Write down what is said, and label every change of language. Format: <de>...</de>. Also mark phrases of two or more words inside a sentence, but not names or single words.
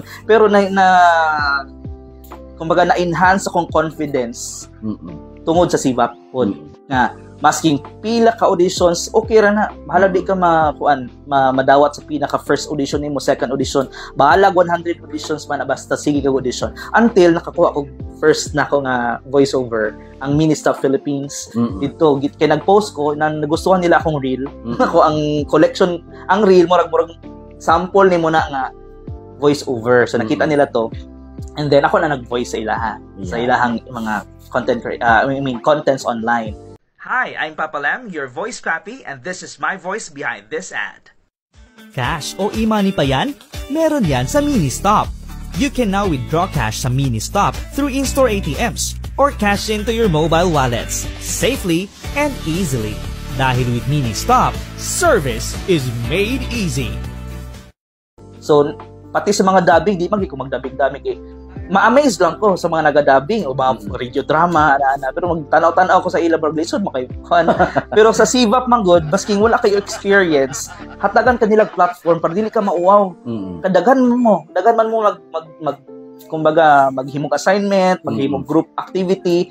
<ceb>Pero kumbaga na-enhance akong confidence tungod sa CVAP po. Nga masking pila ka auditions, okay ra na. Bahala di ka madawat sa pinaka</ceb> <en>first audition</en> <ceb>nimo,</ceb> <en>second audition.</en> <ceb>Bahala 100 auditions man basta sige ka audition. Until nakakuha ko first na ako nga voiceover ang Ministop Philippines dito kay nag-post ko na nagustuhan nila akong reel. Ako ang collection, ang reel murag sample nimo na nga voiceover. So nakita nila to.</ceb> <en>And then</en> <ceb>ako na nag-voice sa ilaha, sa ilahang mga</ceb> <en>contents online. Hi, I'm Papa Lam, your voice papi, and this is my voice behind this ad.</en> <tl>Cash o e-money pa yan? Meron yan sa Ministop.</tl> <en>You can now withdraw cash sa Ministop through in-store ATMs or cash into your mobile wallets safely and easily. Dahil with Ministop, service is made easy.</en> <ceb>So, pati sa mga dubbing, di man ko mag-dubbing ma-amaze lang ko sa mga naga-dubbing o mga</ceb> <en>radio drama</en> <ceb>pero magtanaw-tanaw ko sa ila lisod pero sa CVAP manggod basking wala kayo experience, hatagan kanila platform para dili ka mauwaw. Kadagan man mo kumbaga maghimong assignment, maghimong</ceb> <en>group activity.</en>